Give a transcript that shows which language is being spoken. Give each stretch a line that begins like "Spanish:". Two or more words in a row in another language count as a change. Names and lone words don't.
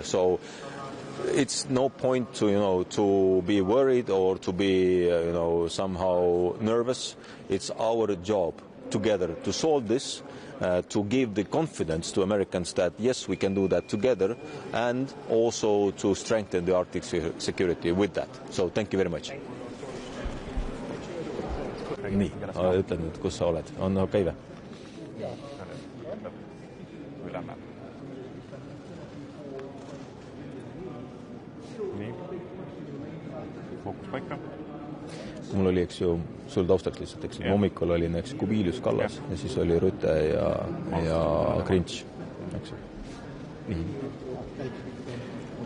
English: So it's no point to be worried or to be somehow nervous. It's our job together to solve this, to give the confidence to Americans that yes, we can do that together, and also to strengthen the Arctic security with that. So thank you very much.
Estonian: Nii, ütlen nüüd, kus sa oled. On okei või? Nii, fookus paika. Mul oli, sul taustalt lihtsalt, hommikul oli Kubilius Kallas ja siis oli Rüte ja Krintš.